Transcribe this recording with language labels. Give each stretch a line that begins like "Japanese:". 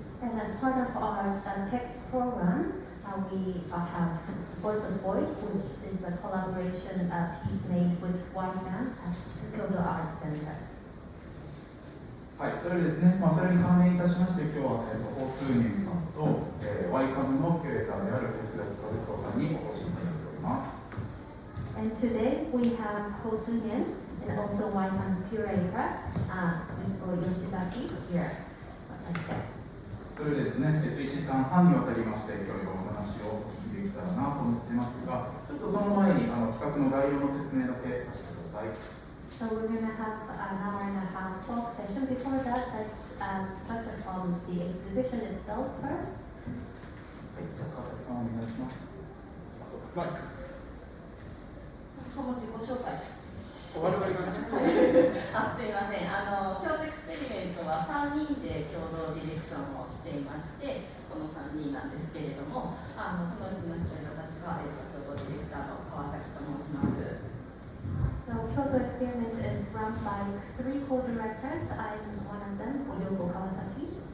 English: And as part of our text program, we have Voice of Void, which is a collaboration piece made with YCAM at Kyoto Art Center.
Japanese: はい、それですね、それに関連いたしまして、今日は、ツーニェンさんと、YCAM のキュレーターである吉田和彦さんにお越しいただいております。
English: And today we have Tsunen and also YCAM's curator, Yoshizaki here as guest.
Japanese: それでですね、1時間半にわたりまして、今日お話を聞いていけたらなと思っていますが、ちょっとその前に企画の概要の説明だけさせてください。
English: So we're going to have an hour and a half talk session. Before that, let's touch upon the exhibition itself first.
Japanese: はい、じゃあ川崎さんお願いします。そも自己紹介し我々がね、すみません。京都エクスペリメントは3人で共同ディレクションをしていまして、この3人なんですけれども、そのうちの1人、私は共同ディレクターの川崎と申します。
English: So Kyoto Experiment is run by 3 co-directors. I'm one of them, Oyoko Kawasaki.